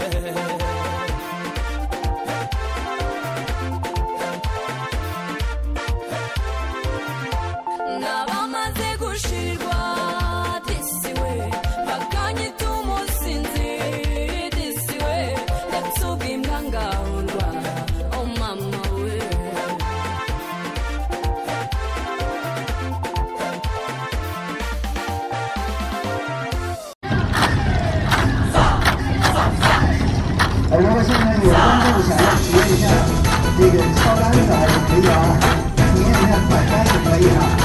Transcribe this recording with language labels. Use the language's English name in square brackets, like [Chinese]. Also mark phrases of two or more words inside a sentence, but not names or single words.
[Kinyarwanda] nabamaze gushirwa disi we bakanyita umusinzi disi we ndetse ubwimbwa ngahurwa oh mama we. [Chinese] 如果现在有观众想要体验一下这个敲单子还是可以啊，体验一下买单也可以啊。